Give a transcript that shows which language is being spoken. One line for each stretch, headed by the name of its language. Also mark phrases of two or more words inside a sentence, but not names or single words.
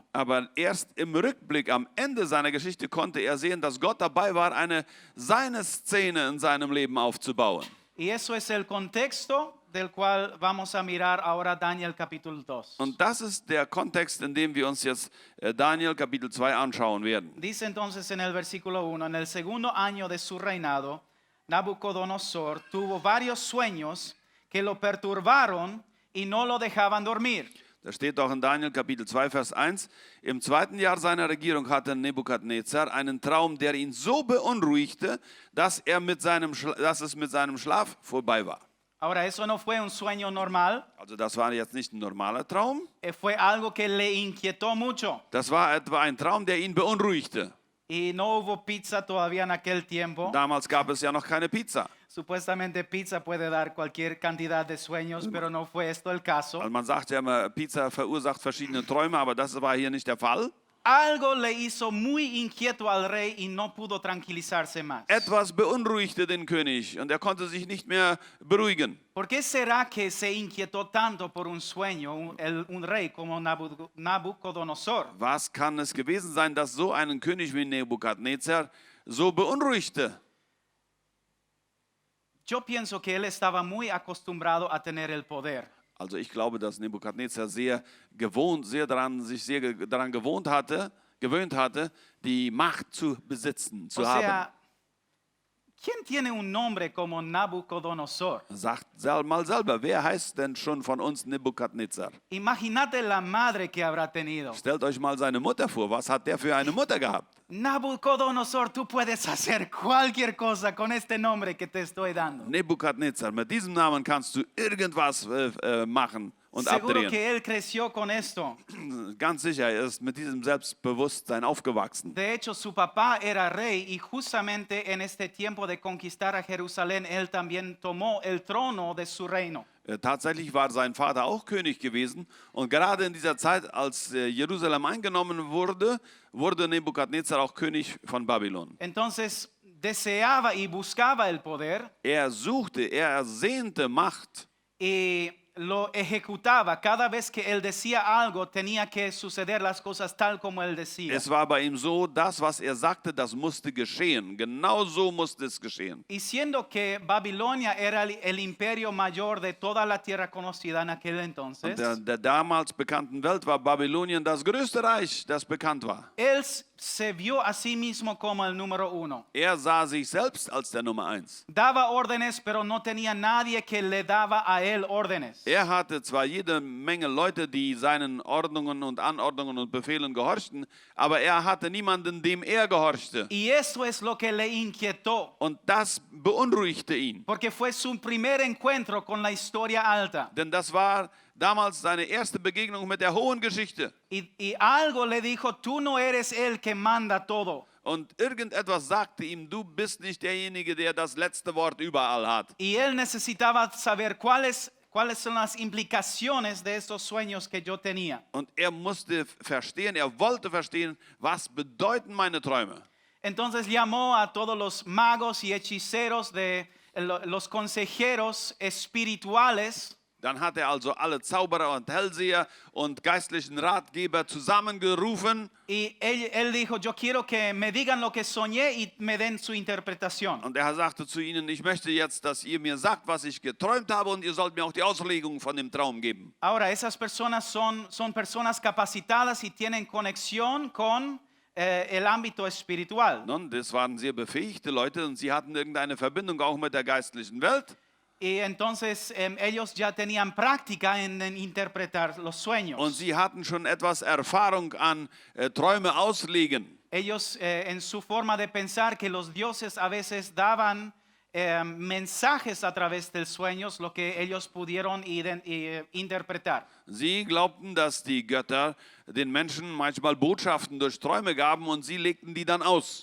German: Aber erst im Rückblick am Ende seiner Geschichte konnte er sehen, dass Gott dabei war, seine Szene in seinem Leben aufzubauen.
Spanish: Y eso es el contexto del cual vamos a mirar ahora Daniel capítulo 2.
German: Und das ist der Kontext, in dem wir uns jetzt Daniel Kapitel 2 anschauen werden.
Spanish: Dice entonces en el versículo 1, en el segundo año de su reinado, Nabucodonosor tuvo varios sueños que lo perturbaron y no lo dejaban dormir.
German: Da steht auch in Daniel Kapitel 2, Vers 1, im zweiten Jahr seiner Regierung hatte Nebukadnezar einen Traum, der ihn so beunruhigte, dass es mit seinem Schlaf vorbei war.
Spanish: Ahora, eso no fue un sueño normal,
German: Also das war jetzt nicht ein normaler Traum,
Spanish: fue algo que le inquietó mucho.
German: das war etwa ein Traum, der ihn beunruhigte.
Spanish: Y no hubo pizza todavía en aquel tiempo.
German: Damals gab es ja noch keine Pizza.
Spanish: Supuestamente pizza puede dar cualquier cantidad de sueños, pero no fue esto el caso.
German: Weil man sagt ja immer, Pizza verursacht verschiedene Träume, aber das war hier nicht der Fall.
Spanish: Algo le hizo muy inquieto al rey y no pudo tranquilizarse más.
German: Etwas beunruhigte den König und er konnte sich nicht mehr beruhigen.
Spanish: ¿Por qué será que se inquietó tanto por un sueño un rey como Nabucodonosor?
German: Was kann es gewesen sein, dass so einen König wie Nebukadnezar so beunruhigte?
Spanish: Yo pienso que él estaba muy acostumbrado a tener el poder.
German: Also ich glaube, dass Nebukadnezar sich sehr daran gewöhnt hatte, die Macht zu besitzen, zu
Spanish: O
German: haben.
Spanish: sea, ¿quién tiene un nombre como Nabucodonosor?
German: Sagt mal selber, wer heißt denn schon von uns Nebukadnezar?
Spanish: Imagínate la madre que habrá tenido.
German: Stellt euch mal seine Mutter vor, was hat der für eine Mutter gehabt?
Spanish: Nabucodonosor, tú puedes hacer cualquier cosa con este nombre que te estoy dando.
German: Nebukadnezar, mit diesem Namen kannst du irgendwas machen und
Spanish: Seguro
German: abdrehen.
Spanish: que él creció con esto.
German: Ganz sicher, er ist mit diesem Selbstbewusstsein aufgewachsen.
Spanish: De hecho, su papá era rey y justamente en este tiempo de conquistar a Jerusalén, él también tomó el trono de su reino.
German: Tatsächlich war sein Vater auch König gewesen und gerade in dieser Zeit, als Jerusalem eingenommen wurde, wurde Nebukadnezar auch König von Babylon.
Spanish: Entonces, deseaba y buscaba el poder
German: Er ersehnte Macht
Spanish: y lo ejecutaba. Cada vez que él decía algo, tenía que suceder las cosas tal como él decía.
German: Es war bei ihm so, das, was er sagte, das musste geschehen. Genau so musste es geschehen.
Spanish: Y siendo que Babilonia era el imperio mayor de toda la tierra conocida en aquel entonces,
German: Und der damals bekannten Welt war Babylonien das größte Reich, das bekannt war.
Spanish: él se vio a sí mismo como el número uno.
German: Er sah sich selbst als der Nummer 1.
Spanish: Daba órdenes, pero no tenía nadie que le daba a él órdenes.
German: Er hatte zwar jede Menge Leute, die seinen Ordnungen und Anordnungen und Befehlen gehorchten, aber er hatte niemanden, dem er gehorchte.
Spanish: Y eso es lo que le inquietó,
German: Und das beunruhigte ihn.
Spanish: porque fue su primer encuentro con la historia alta.
German: Denn das war damals seine erste Begegnung mit der hohen Geschichte.
Spanish: Y algo le dijo, tú no eres el que manda todo.
German: Und irgendetwas sagte ihm, du bist nicht derjenige, der das letzte Wort überall hat.
Spanish: Y él necesitaba saber cuáles son las implicaciones de estos sueños que yo tenía.
German: Und er wollte verstehen, was bedeuten meine Träume.
Spanish: Entonces llamó a todos los magos y hechiceros los consejeros espirituales.
German: Dann hat er also alle Zauberer und Hellseher und geistlichen Ratgeber zusammengerufen.
Spanish: Y él dijo, yo quiero que me digan lo que soñé y me den su interpretación.
German: Und er sagte zu ihnen, ich möchte jetzt, dass ihr mir sagt, was ich geträumt habe und ihr sollt mir auch die Auslegung von dem Traum geben.
Spanish: Ahora, esas personas son personas capacitadas y tienen conexión con el ámbito espiritual.
German: Nun, das waren sehr befähigte Leute und sie hatten irgendeine Verbindung auch mit der geistlichen Welt.
Spanish: Y entonces ellos ya tenían práctica en interpretar los sueños.
German: Und sie hatten schon etwas Erfahrung an Träume auslegen.
Spanish: Ellos en su forma de pensar que los dioses a veces daban mensajes a través del sueño, lo que ellos pudieron interpretar.
German: Sie glaubten, dass die Götter den Menschen manchmal Botschaften durch Träume gaben und sie legten die dann aus.